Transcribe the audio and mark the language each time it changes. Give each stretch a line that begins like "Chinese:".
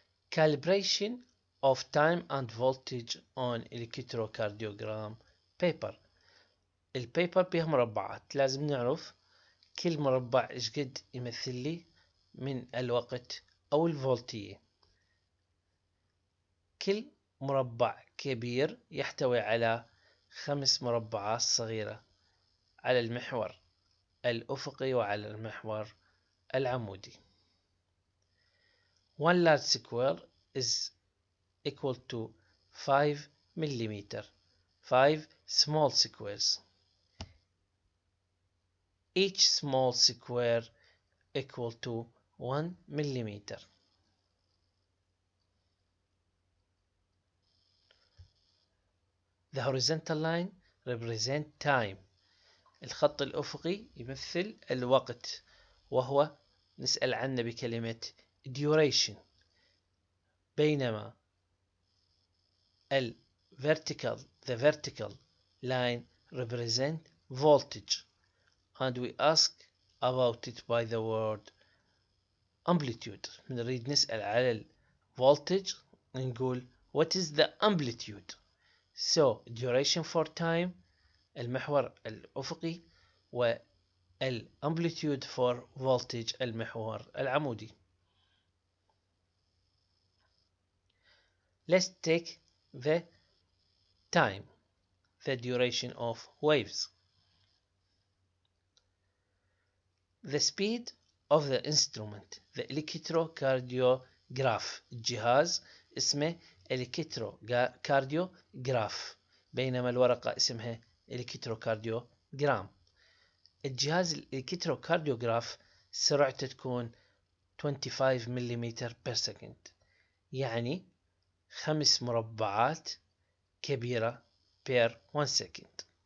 English: Calibration of time and voltage on electrocardiogram paper.
Arabic: البيبر بيها مربعات، لازم نعرف كل مربع ايش قد يمثل لي من الوقت او الفولتية. كل مربع كبير يحتوي على 5 مربعات صغيرة على المحور الأفقي وعلى المحور العمودي.
English: One large square is equal to 5 millimeter. 5 small squares. Each small square equal to 1 millimeter. The horizontal line represent time.
Arabic: الخط الأفقي يمثل الوقت وهو نسأل عنه بكلمة duration. بينما
English: the vertical line represent voltage and we ask about it by the word amplitude.
Arabic: نريد نسأل على
English: voltage
Arabic: نقول
English: what is the amplitude. So duration for time
Arabic: المحور الأفقي
English: والamplitude for voltage
Arabic: المحور العمودي.
English: Let's take the time, the duration of waves. The speed of the instrument, the electrocardiograph.
Arabic: الجهاز اسمه electrocardiograph بينما الورقة اسمها electrocardiogram. الجهاز الالكتروكارديوغراف سرعته تكون 25 ملم
English: per second
Arabic: يعني 5 مربعات كبيرة
English: per 1 second.